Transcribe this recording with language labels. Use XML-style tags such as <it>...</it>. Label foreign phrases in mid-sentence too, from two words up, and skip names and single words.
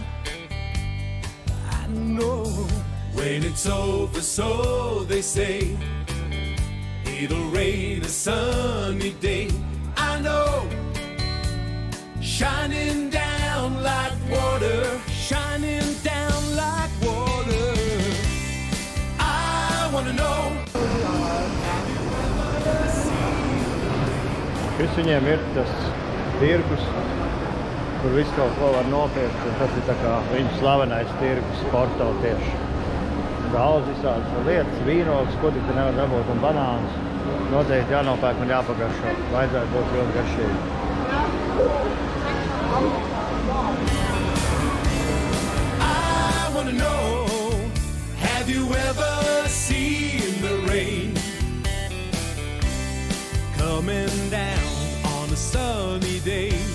<en>I know when it's over, so they say, it'll rain a sunny day. I know, shining down like water, shining down like water. I wanna know.</en> <lv>Šis viņiem ir tas tirgus, kur visu kaut ko var nopirkt, un tas ir tā kā viņu slavenais tirgus Porto tieši. Daudz visādas lietas, vīnogas, ko tik te nevar dabūt, un banānus. Noteikti jānopērk un jāpagaršo. Vajadzētu būt ļoti garšīgi.</lv> <en>I wanna know, have you ever seen the rain coming down on a sunny day?</en>